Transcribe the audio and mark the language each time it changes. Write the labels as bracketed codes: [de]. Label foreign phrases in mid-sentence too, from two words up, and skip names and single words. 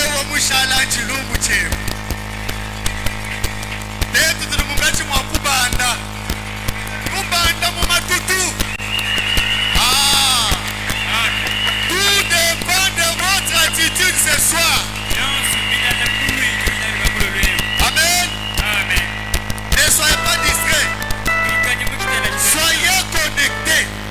[lun] mushala chilumu chemu letu tuli mungati mwa kubanda kubanda mu matutu. [fr] Tout dépend de votre attitude ce soir. Amen. Amen. Ne soyez pas distraits. Soyez connectés.